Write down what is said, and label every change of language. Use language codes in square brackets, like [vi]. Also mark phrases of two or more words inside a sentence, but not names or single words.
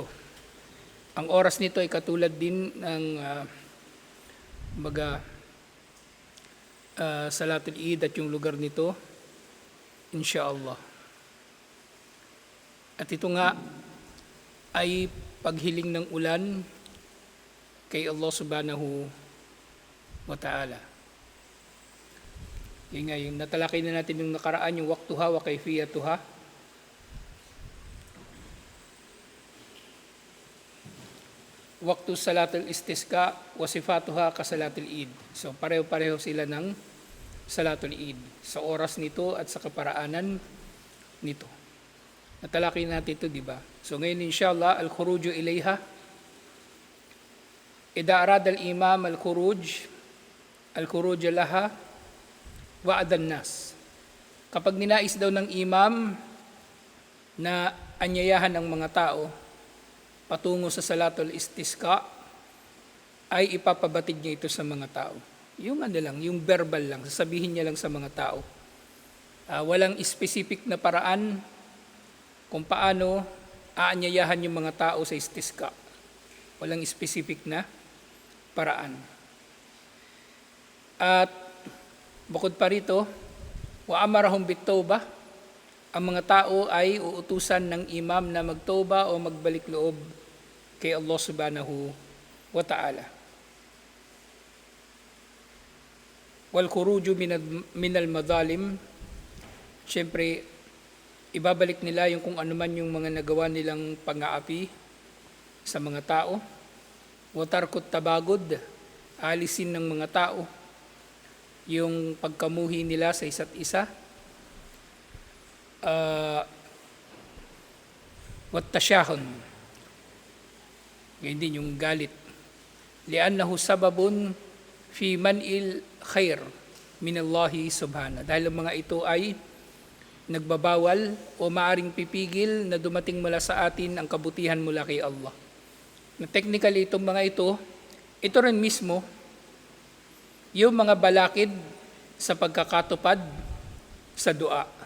[tl] Ang oras nito ay katulad din ng Salatul Eid at yung lugar nito, insyaAllah. At ito nga ay paghiling ng ulan kay Allah [ar] سبحانه وتعالى. [tl] Yung nga, yung natalakay na natin yung nakaraan, yung [ar] وقتها وكيفيتها. وقت صلاة الاستسقاء وصفتها كصلاة العيد. [tl] So pareho-pareho sila ng salatul Eid sa oras nito at sa kaparaanan nito. Natalakay natin ito, di ba? So ngayon inshallah, [ar] الخروج إليها. إذا أراد الإمام الخروج لها وعد الناس. [tl] Kapag ninais daw ng imam na anyayahan ng mga tao patungo sa Salatul Istisqa, ay ipapabatid niya ito sa mga tao. Yung yung verbal lang, sasabihin niya lang sa mga tao. Walang specific na paraan kung paano aanyayahan yung mga tao sa istisqa. Walang specific na paraan. At bukod pa rito, [ar] وأمرهم بالتوبة, [tl] ang mga tao ay uutusan ng imam na magtawba o magbalik loob kay Allah [ar] سبحانه وتعالى. والخروج من المظالم, [tl] siyempre ibabalik nila yung kung ano man yung mga nagawa nilang pang-aapi sa mga tao. [ar] وترك التباغض, [tl] alisin ng mga tao yung pagkamuhi nila sa isa't isa. Wattasyahon, ngayon din yung galit. [ar] لأنه سبب في منع الخير من الله سبحانه. [tl] Dahil ang mga ito ay nagbabawal o maaring pipigil na dumating mula sa atin ang kabutihan mula kay Allah. Na technically itong mga ito rin mismo yung mga balakid sa pagkakatupad sa dua.